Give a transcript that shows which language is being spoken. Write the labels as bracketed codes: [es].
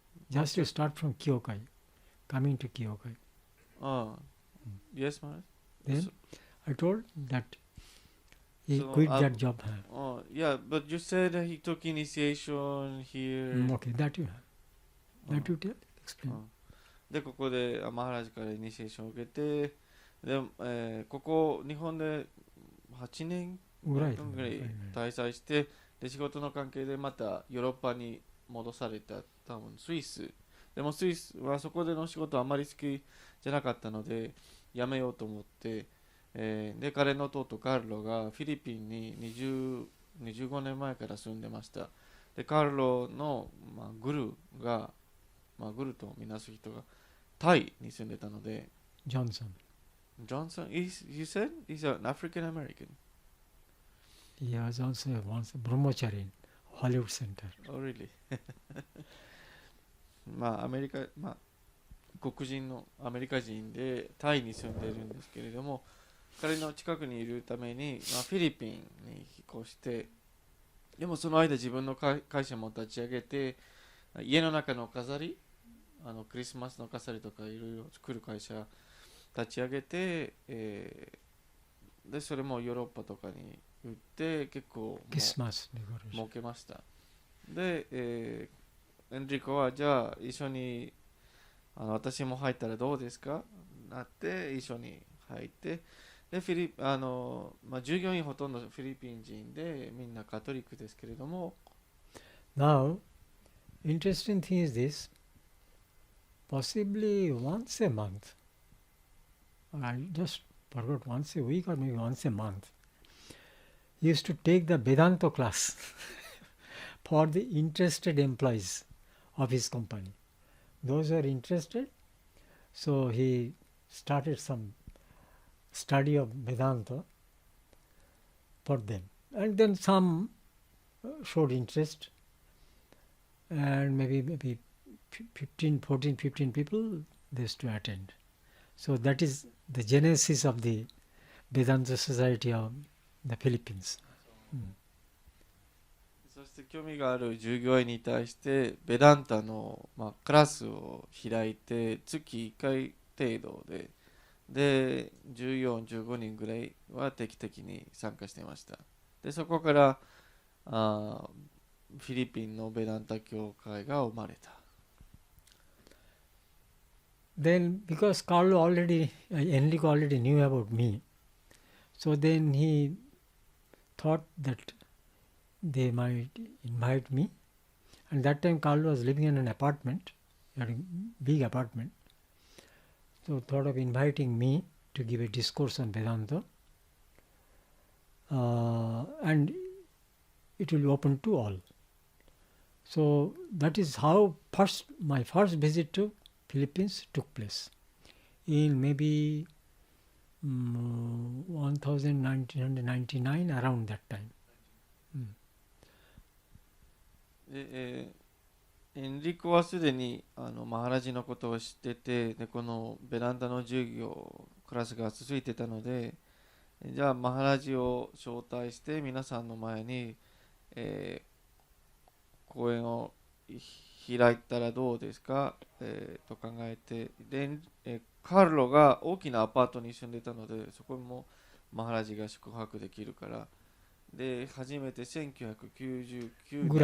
[en] Just to start from Kyokai, coming to Kyokai. Yes, Maharaj. Then I told that he So, quit that job. Yeah, but you said that he took initiation here. Okay, that you have. That you tell? Explain. [ja] でここでマハラジからイニシエーションを受けて、で、ここ日本で8年ぐらい滞在して、で仕事の関係でまたヨーロッパに戻された、多分スイス。でもスイスはそこでの仕事はあまり好きじゃなかったので辞めようと思って、で彼の弟カルロがフィリピンに20 25年前から住んでました。で、カルロの、グルが、グルとみなす人がタイに住んでたので、 [en] Johnson. Johnson, you said he's an African American. He was also once a brahmachari in Hollywood Center. Oh, really? [ja] アメリカ、黒人のアメリカ人でタイに住んでいるんですけれども、彼の近くにいるために、フィリピンに引っ越して、でもその間自分の会社も立ち上げて、家の中の飾り、クリスマスの飾りとかいろいろ作る会社立ち上げて、でそれもヨーロッパとかに売って結構儲けました。で、エンリコはじゃあ一緒に私も入ったらどうですかなって一緒に入って、で従業員ほとんどフィリピン人でみんなカトリックですけれども。 [en] Now, interesting thing is this, possibly once a month, I just forgot, once a week or maybe once a month, he used to take the Vedanta class for the interested employees of his company. Those who are interested, so he started some study of Vedanta for them. And then some showed interest, and maybe 14, 15 people they used to attend. So that is the genesis of the Vedanta Society of the Philippines. [ja] そして興味がある従業員に対してベダンタの、クラスを開いて月1回程度で14、15人ぐらいは定期的に参加していました。でそこからフィリピンのベダンタ教会が生まれた。 [en] Then because Enrico already knew about me, so then he thought that they might invite me. And that time Carlo was living in an apartment, a big apartment. So thought of inviting me to give a discourse on Vedanta. And it will be open to all. So that is how my first visit to Philippines took place in maybe 1999, around that time. [ja] エンリコはすでにマハラジのことを知ってて、でこのベランダの授業クラスが続いてたので、じゃあマハラジを招待して皆さんの前に、講演を開いたらどうですか、と考えて、で、カーロが大きなアパートに住んでたので、そこもマハラジが宿泊できるから、で初めて1999年